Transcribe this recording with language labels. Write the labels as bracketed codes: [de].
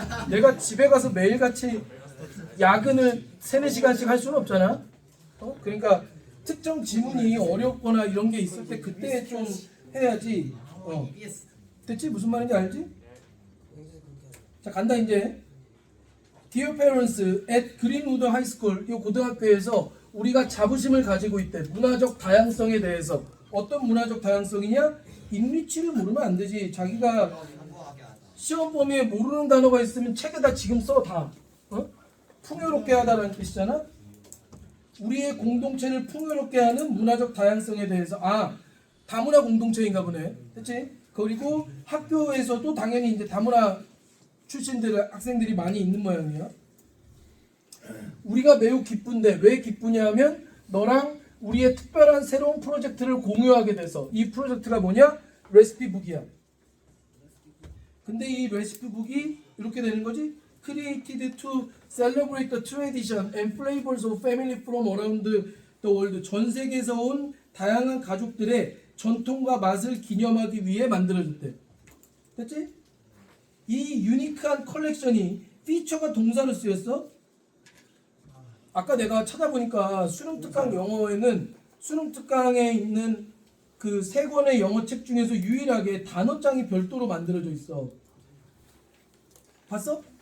[ko] 내가 집에 가서 매일같이 야근을 3-4시간씩 할 수는 없잖아. 그러니까 특정 지문이 어렵거나 이런 게 있을 때 그때 좀 해야지. 됐지? 무슨 말인지 알지? 자 간다 이제. [en] Dear parents, at Greenwood High School [ko] 이 고등학교에서 우리가 자부심을 가지고 있대. 문화적 다양성에 대해서. 어떤 문화적 다양성이냐? 인리치를 모르면 안 되지. 자기가 시험 범위에 모르는 단어가 있으면 책에다 지금 써 다. 어? 풍요롭게 하다라는 뜻이잖아. 우리의 공동체를 풍요롭게 하는 문화적 다양성에 대해서 다문화 공동체인가 보네. 그렇지? 그리고 학교에서도 당연히 이제 다문화 출신들 학생들이 많이 있는 모양이야. 우리가 매우 기쁜데 왜 기쁘냐면 너랑 우리의 특별한 새로운 프로젝트를 공유하게 돼서. 이 프로젝트가 뭐냐? 레시피북이야. 근데 이 레시피북이 이렇게 되는 거지. [en] Created to celebrate the tradition and flavors of family from around the world. [ko] 전 세계에서 온 다양한 가족들의 전통과 맛을 기념하기 위해 만들어졌대. 됐지? 이 유니크한 컬렉션이 피처가 동사로 쓰였어. 아까 내가 찾아보니까 수능 특강 영어에는 수능 특강에 있는 그 세 권의 영어 책 중에서 유일하게 단어장이 별도로 만들어져 있어. 봤어?